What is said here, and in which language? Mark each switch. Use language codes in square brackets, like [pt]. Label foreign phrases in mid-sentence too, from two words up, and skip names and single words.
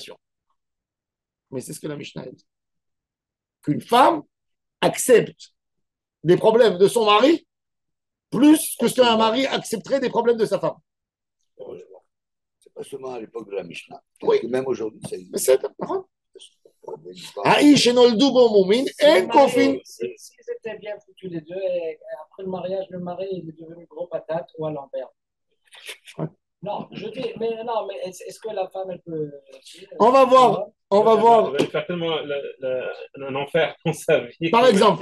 [fr] Mais c'est ce que la Mishnah dit. Qu'une femme accepte des problèmes de son mari plus que ce qu'un mari accepterait des problèmes de sa femme. C'est pas seulement à l'époque de la Mishnah. Oui. Et même aujourd'hui, ça existe. Mais c'est נכון. [he] האיש שנולדו בו מומין, אין כופין. [fr] S'ils étaient bien foutus les deux, et après le mariage, le mari il est devenu gros patate ou à l'envers. Ouais. Non, je dis, mais non, mais est-ce que la femme, elle peut. On va voir. On va voir. Elle va lui faire tellement un enfer dans sa vie. Par exemple,